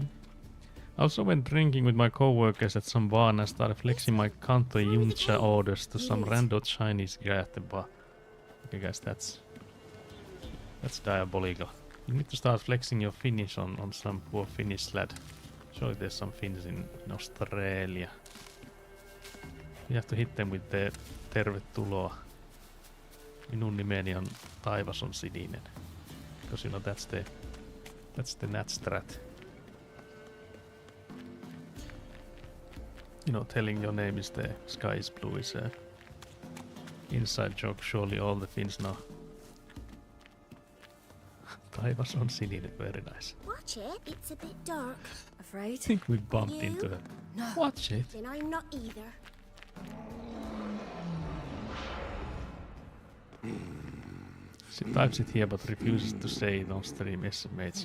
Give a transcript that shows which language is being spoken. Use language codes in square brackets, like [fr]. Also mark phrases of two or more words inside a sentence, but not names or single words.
[en] I also went drinking with my co-workers at some bar and I started flexing my Kanto Yuncha orders to some random Chinese guy at the bar. Okay guys, that's diabolical. You need to start flexing your Finnish on some poor Finnish lad. Surely there's some Finns in Australia. You have to hit them with the tervetuloa. [fi] Minun nimeni on taivas on sininen. [en] Because you know that's the nat strat. You know, telling your name is the sky is blue is a inside joke. Surely all the Finns know. [fi] Taivas on sininen, [en] very nice. Watch it. It's a bit dark. I Afraid? think we bumped You? into her. No. Watch it. Then I'm not either. She types it here but refuses to say it on stream estimates.